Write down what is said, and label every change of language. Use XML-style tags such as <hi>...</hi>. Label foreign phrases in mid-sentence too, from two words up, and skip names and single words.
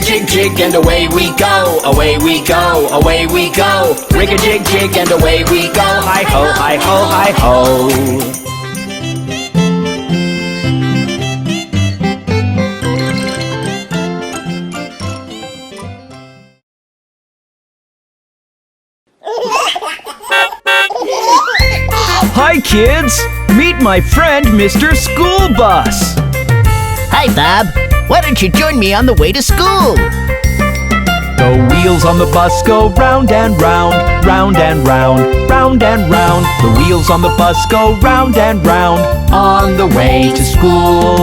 <en>jig and away we go, away we go, away we go. Rig a jig jig and away we go. Hi ho, hi ho, hi ho. Hi kids! Meet my friend Mr. School Bus! Hi, Bob. Why don't you join me on the way to school? The wheels on the bus go round and round, round and round, round and round. The wheels on the bus go round and round on the way to school.</en>